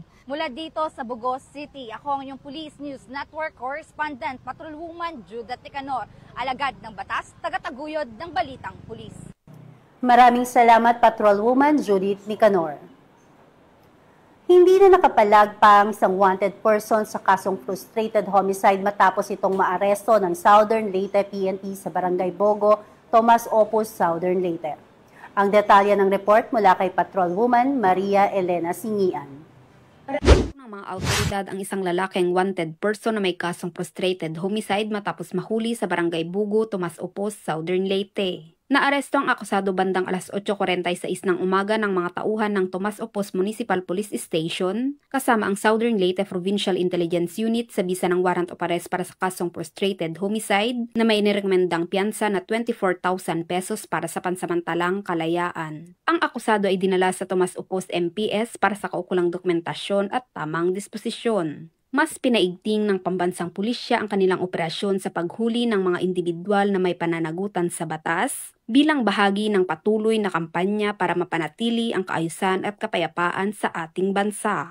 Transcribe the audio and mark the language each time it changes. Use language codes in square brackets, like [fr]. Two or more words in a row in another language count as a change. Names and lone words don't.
[tl] Mula dito sa Bugos City, ako ang inyong Police News Network Correspondent, Patrolwoman Judith Nicanor, alagad ng batas, tagataguyod ng Balitang Pulis. Maraming salamat, Patrolwoman Judith Nicanor. Hindi na nakapalag pa ang isang [en] wanted person [tl] sa kasong [en] frustrated homicide [tl] matapos itong maaresto ng Southern Leyte PNP sa Barangay Bogo, Tomas Opus, Southern Leyte. Ang detalye ng report mula kay Patrolwoman Maria Elena Singian. Ng mga autoridad ang isang lalaking [en] wanted person [tl] na may kasong [en] frustrated homicide [tl] matapos mahuli sa Barangay Bogo, Tomas Opus, Southern Leyte. Naaresto ang akusado bandang alas 8:46 ng umaga ng mga tauhan ng Tomas Opus Municipal Police Station kasama ang Southern Leyte Provincial Intelligence Unit sa bisa ng [en] warrant of arrest [tl] para sa kasong [en] frustrated homicide [tl] na may inirekomendang piyansa na 24,000 pesos para sa pansamantalang kalayaan. Ang akusado ay dinala sa Tomas Opus MPS para sa kaukulang dokumentasyon at tamang disposisyon. Mas pinaigting ng pambansang pulisya ang kanilang operasyon sa paghuli ng mga individual na may pananagutan sa batas bilang bahagi ng patuloy na kampanya para mapanatili ang kaayusan at kapayapaan sa ating bansa.